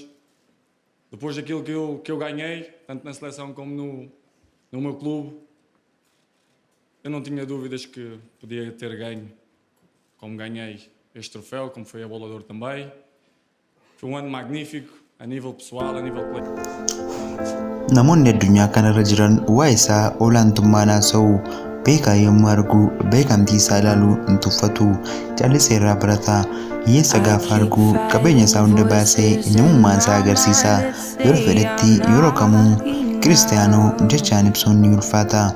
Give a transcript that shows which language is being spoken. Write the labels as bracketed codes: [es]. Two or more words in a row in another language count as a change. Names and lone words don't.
[pt] Depois daquilo que eu ganhei, tanto na seleção como no meu clube, eu não tinha dúvidas que podia ter ganho, como ganhei este troféu, como foi a Bola de Ouro também. Foi um ano magnífico, a nível pessoal, a nível coletivo. [om] Namoonni addunyaa kanarra jiran waa'ee isaa olaantummaan haasa'u beekaa yommuu argu beekamtii isaa ilaaluu hin tuffatu. Callisee irraa barataa hiyyeessa gaafa argu qabeenya isaa hunda baasee namummaa isaa agarsiisa. Yeroo fedhetti yeroo kamuu Cristiano jechaan ibsuun ni ulfaata.